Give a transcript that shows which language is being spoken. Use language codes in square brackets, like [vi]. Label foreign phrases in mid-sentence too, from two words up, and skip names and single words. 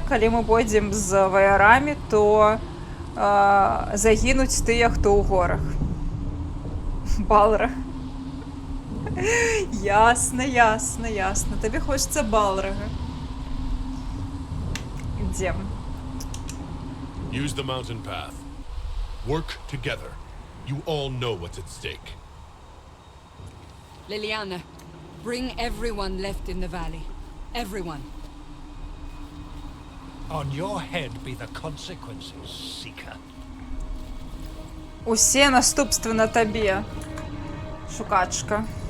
[be] Калі мы пойдзем з ваярамі, то загінуць тыя, хто ў горах. Балраг. Ясна, ясна, ясна. Табе хочацца балрага. Ідзем. [en] Use the mountain path. Work together. You all know what's at stake. Liliana, bring everyone left in the valley. Everyone. On your head be the consequences, Seeker. [be] Усе наступствы на табе, шукачка.